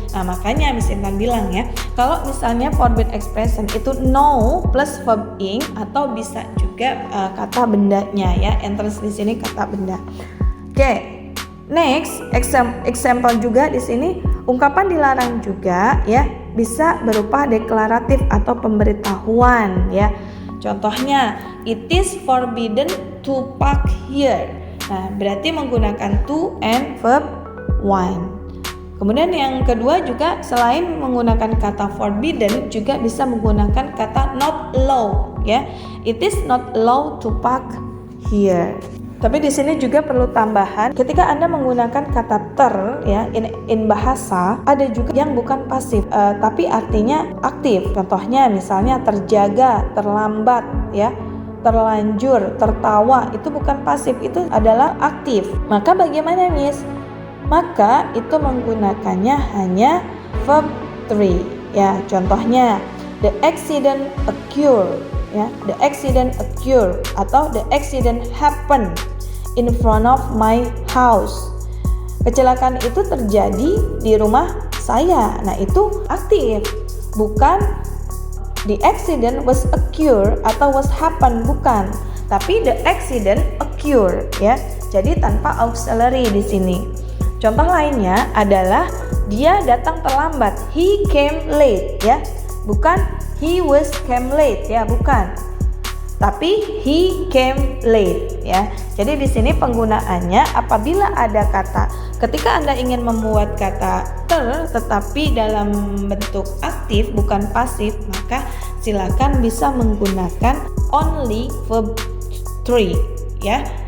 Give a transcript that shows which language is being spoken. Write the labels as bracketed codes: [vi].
[id] Nah, makanya Miss Intan bilang ya, kalau misalnya forbid expression itu no plus verb ing atau bisa juga kata bendanya ya. Entrance di sini kata benda. Oke. Next, example juga di sini ungkapan dilarang juga ya bisa berupa deklaratif atau pemberitahuan ya. [en] Contohnya, it is forbidden to park here. [id] Nah, berarti menggunakan to and verb one. Kemudian yang kedua juga selain menggunakan kata forbidden juga bisa menggunakan kata not allowed ya. [en] It is not allowed to park here. [id] Tapi di sini juga perlu tambahan, ketika Anda menggunakan kata ter ya in bahasa, ada juga yang bukan pasif tapi artinya aktif. Contohnya misalnya terjaga, terlambat ya, terlanjur, tertawa, itu bukan pasif, itu adalah aktif. Maka bagaimana Miss? Maka itu menggunakannya hanya verb 3 ya. [en] Contohnya the accident occurred ya, the accident occurred atau the accident happened in front of my house. [id] Kecelakaan itu terjadi di rumah saya. Nah, itu aktif. [en] Bukan the accident was occurred atau was happened, bukan. Tapi the accident occurred ya. [id] Jadi tanpa auxiliary di sini. Contoh lainnya adalah dia datang terlambat. [en] He came late ya. Bukan he was came late ya, bukan. Tapi he came late ya. [id] Jadi di sini penggunaannya apabila ada kata, ketika Anda ingin membuat kata ter tetapi dalam bentuk aktif bukan pasif, maka silakan bisa menggunakan only verb 3 ya.